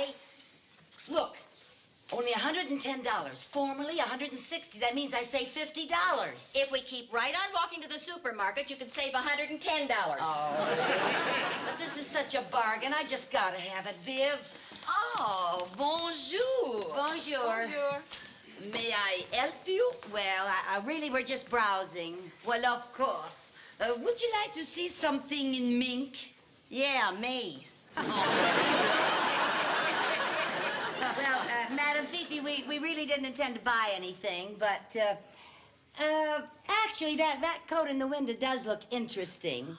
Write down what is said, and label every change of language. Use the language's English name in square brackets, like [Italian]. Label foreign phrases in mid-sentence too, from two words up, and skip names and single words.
[English] Look, only $110. Formerly $160. That means I save $50. If we keep right on walking to the supermarket, you can save $110. Oh. But this is such a bargain. I just gotta have it, Viv. Oh, bonjour. Bonjour. Bonjour. May I help you? Well, I really were just browsing. Well, of course. Would you like to see something in mink? Yeah, me. Well, Madam Fifi, we really didn't intend to buy anything, but, actually, that coat in the window does look interesting.